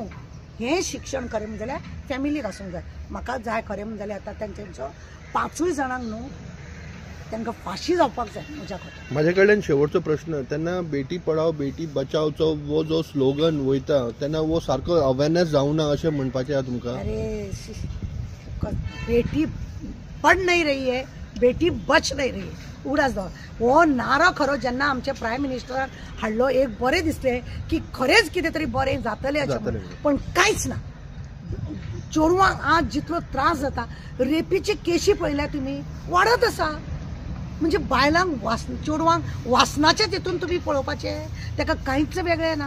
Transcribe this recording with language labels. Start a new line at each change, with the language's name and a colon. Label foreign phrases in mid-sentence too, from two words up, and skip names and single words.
Konkani: हें शिक्षण खरें म्हणजे जाल्यार फॅमिलीक आसूंक जाय. म्हाका जाय खरें म्हणजे जाल्यार आतां तेंच्यो 5 जाणांक न्हू तांकां फाशी जावपाक जाय म्हज्या खातीर. म्हाजे कडल्यान शेवटचो प्रश्न, तेन्ना बेटी पढाओ बेटी बचावचो वो जो स्लोगन वयता तेन्ना वो सारको अवेरनेस जावना अशें म्हणपाचें आहा तुमकां?
Hindi: अरे बेटी पढ़ नहीं रही है, बेटी बच नहीं रही है.
Konkani: उगडास दवर हो नारो खरो जेन्ना आमच्या प्रायम मिनिस्टरान हाडलो, एक बरें दिसलें की खरेंच कितें तरी बरें जातलें अशें. पण कांयच ना. चेडवांक आज जितलो त्रास जाता, रेपीचे केशी पळयल्या तुमी वाडत आसा. म्हणजे बायलांक चेडवांक वासनाचे तितून तुमी पळोवपाचें, ताका कांयच वेगळें ना.